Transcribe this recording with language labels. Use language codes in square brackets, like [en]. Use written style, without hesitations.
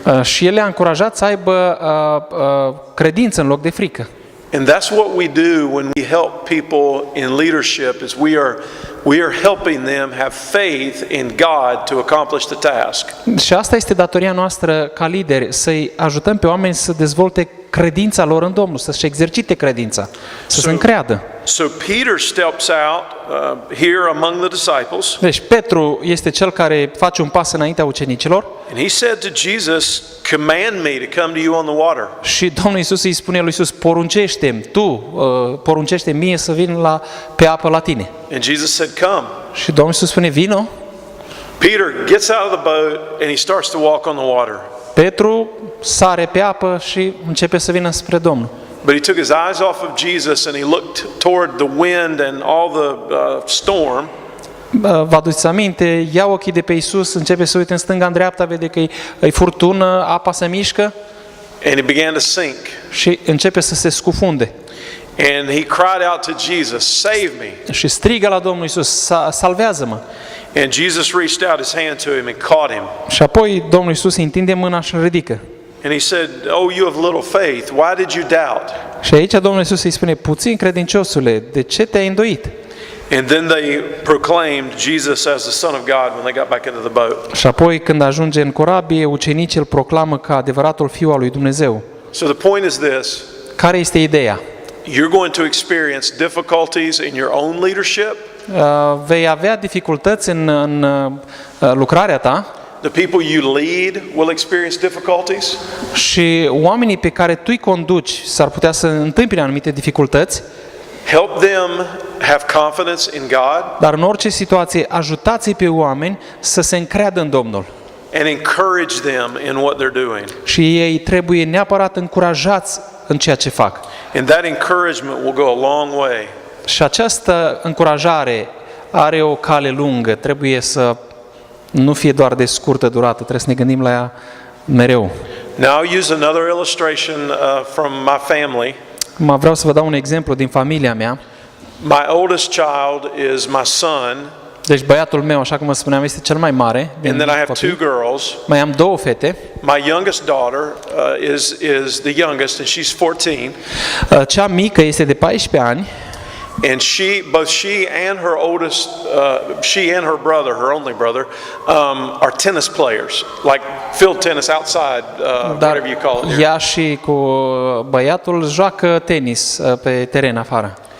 [ro] Și el le-a încurajat să aibă credință în loc de frică. [en] And that's what we do when we help people in leadership, is we are we are helping them have faith in God to accomplish the task. [ro] Și asta este datoria noastră ca lideri, să-i ajutăm pe oameni să dezvolte credința lor în Domnul, să-și exercite credința, să se încreadă. [en] So Peter steps out here among the disciples. [ro] Deci Petru este cel care face un pas înaintea ucenicilor [en] And he said to Jesus, "Command me to come to you on the water." [ro] și Domnul Iisus îi spune lui Iisus, poruncește-mi, poruncește mie să vin pe apă la tine. [en] And Jesus said, "Come." [ro] Și Domnul Iisus spune, vino. [en] Peter gets out of the boat and he starts to walk on the water. [ro] Petru sare pe apă și începe să vină spre Domnul. [en] But he took his eyes off of Jesus and he looked toward the wind and all the storm. [ro] Vă aduceți aminte, ia ochii de pe Iisus, începe să uite în stânga, în dreapta, vede că e furtună, apa se mișcă [en] And he began to sink. [ro] și începe să se scufunde. [en] And he cried out to Jesus, "Save me." [ro] Și strigă la Domnul Iisus, salvează-mă. [en] And Jesus reached out his hand to him and caught him. [ro] Și apoi Domnul Iisus îi întinde mâna și îl ridică. [en] And he said, "Oh, you have little faith. Why did you doubt?" [ro] Și aici Domnul Iisus îi spune, puțin credinciosule, de ce te-ai îndoit? [en] And then they proclaimed Jesus as the Son of God when they got back into the boat. [ro] Și apoi când ajunge în corabie, ucenicii îl proclamă ca adevăratul Fiu al lui Dumnezeu. [en] So the point is this: [ro] Care este ideea? [en] you're going to experience difficulties in your own leadership. [ro] Vei avea dificultăți în lucrarea ta [en] The people you lead will experience difficulties. [ro] și oamenii pe care tu îi conduci s-ar putea să întâmpine anumite dificultăți, [en] Help them have confidence in God [ro] dar în orice situație ajutați-i pe oameni să se încreadă în Domnul. [en] and encourage them in what they're doing. [ro] Și ei trebuie neapărat încurajați în ceea ce fac. [en] And that encouragement will go a long way. [ro] Și această încurajare are o cale lungă, trebuie să nu fie doar de scurtă durată, trebuie să ne gândim la ea mereu. [en] Now I'll use another illustration from my family. [ro] Vreau să vă dau un exemplu din familia mea. [en] My oldest child is my son, [ro] Deci băiatul meu, așa cum vă spuneam, este cel mai mare din [en] and then I have [ro] copii. [en] two girls. [ro] Mai am două fete. [en] My youngest daughter is the youngest, and she's 14. [ro] Cea mică este de 14 ani [en] And both she and her oldest, she and her brother, her only brother, are tennis players, like field tennis outside, whatever you call it here. [ro] ea și cu băiatul joacă tenis pe teren afară.